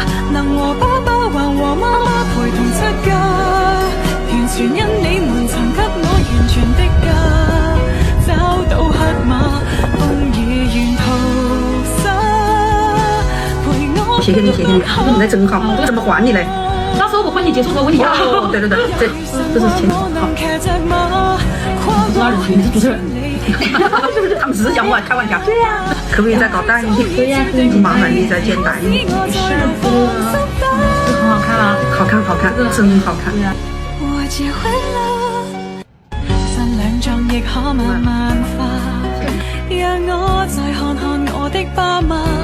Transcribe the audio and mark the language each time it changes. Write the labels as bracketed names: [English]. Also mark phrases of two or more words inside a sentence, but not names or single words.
[Chinese] 能和爸爸還和媽媽陪同出嫁，完全因你們曾給我完全的家。找到黑馬，風雨沿途灑。謝謝你，謝謝你，你人真好，我怎麼換你嘞？到時候我婚期結束之後問你要。對對對，這是錢。好。主持人，你是主持人。是不是？他們只是講我開玩笑。對呀。可不可以再搞大一點？對呀，麻煩你再剪大一點。是的，這很好看啊，好看好看，真好看。我結婚了，善良像亦可慢慢化，讓我再看看我的爸媽。